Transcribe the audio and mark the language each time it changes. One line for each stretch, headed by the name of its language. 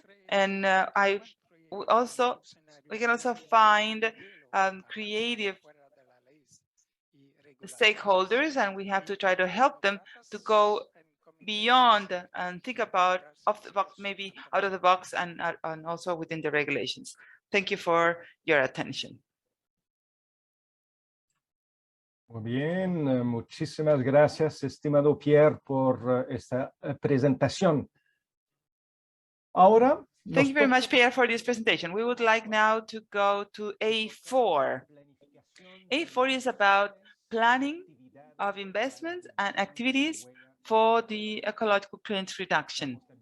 English: And we can also find creative stakeholders, and we have to try to help them to go beyond and think about off the box, maybe out of the box, and also within the regulations. Thank you for your attention.
Spanish: Muy bien, muchísimas gracias, estimado Pierre, por esta presentación. Ahora,
English: thank you very much, Pierre, for this presentation. We would like now to go to A4. A4 is about planning of investments and activities for the ecological print reduction.